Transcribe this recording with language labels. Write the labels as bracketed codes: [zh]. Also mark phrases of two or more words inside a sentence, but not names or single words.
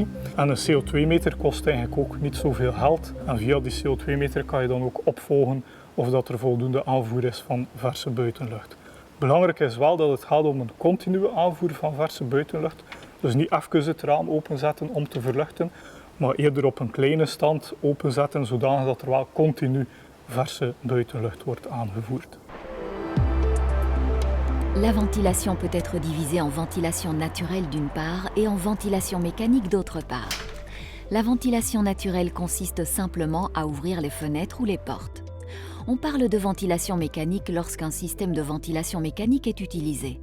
[nl] En een CO2-meter kost eigenlijk ook niet zoveel geld en via die CO2-meter kan je dan ook opvolgen of dat er voldoende aanvoer is van verse buitenlucht. Belangrijk is wel dat het gaat om een continue aanvoer van verse buitenlucht. Dus niet even het raam openzetten om te verluchten, maar eerder op een kleine stand openzetten zodanig dat er wel continu verse buitenlucht wordt aangevoerd. [fr] La ventilation peut être divisée en ventilation naturelle d'une part et en ventilation mécanique d'autre part. La ventilation naturelle consiste simplement à ouvrir les fenêtres ou les portes. On parle de ventilation mécanique lorsqu'un système de ventilation mécanique est utilisé.